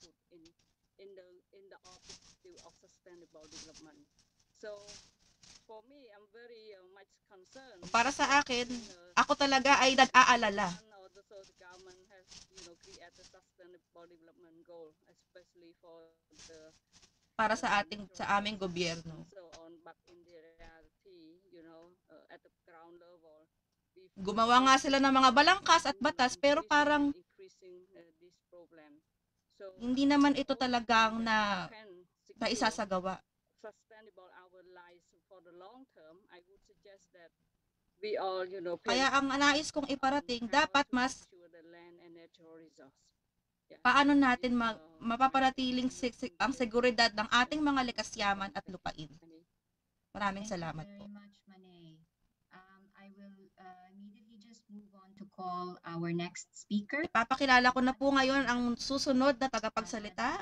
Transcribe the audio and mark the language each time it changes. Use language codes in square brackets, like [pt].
[en] In the objective of sustainable development. So for me, I'm very much concerned. [tl] Para sa akin, ako talaga ay nag-aalala. [en] So the government has, created sustainable development goal, especially for the [tl] Para sa aming gobyerno. [en] so on, but in the reality, at the ground level, [tl] Gumawa nga sila ng mga balangkas at batas pero parang [en] increasing this problem. So [tl] hindi naman ito talagang na isasagawa. [en] sustainable our lives for the long term, I would suggest that we all, [tl] Kaya ang nais kong iparating, dapat mas [en] secure the land and natural resource. Yeah. [tl] paano natin mapapanatiling ang seguridad ng ating mga likas yaman at lupain. Maraming salamat po. [en] Thank you very much, Manay. I will immediately just move on to call our next speaker. [tl] Ipapakilala ko na po ngayon ang susunod na tagapagsalita.